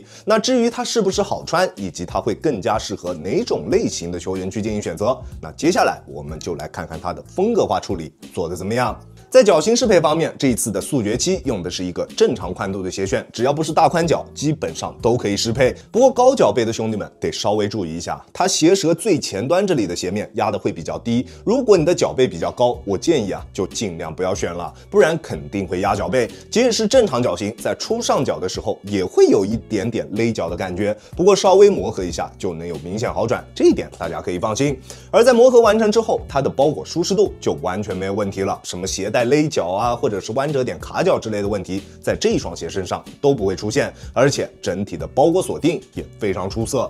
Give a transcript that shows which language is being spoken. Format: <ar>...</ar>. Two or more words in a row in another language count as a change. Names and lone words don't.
<zh>那至於它是不是好穿，以及它會更加適合哪種類型的球員去進行選擇，那接下來我們就來看看它的風格化處理做得怎麼樣。在腳型適配方面，這一次的速決七用的是一個正常寬度的鞋楦，只要不是大寬腳，基本上都可以適配。不過高腳背的兄弟們得稍微注意一下，它鞋舌最前端這裡的鞋面壓的會比較低。如果你的腳背比較高，我建議就盡量不要選了，不然肯定會壓腳背。即使是正常腳型，在初上腳的時候也會有一點點勒腳的感覺，不過稍微磨合一下就能有明顯好轉，這一點大家可以放心。而在磨合完成之後，它的包裹舒適度就完全沒有問題了，什麼鞋帶勒腳或者是彎折點卡腳之類的問題，在這一雙鞋身上都不會出現，而且整體的包裹鎖定也非常出色。</zh>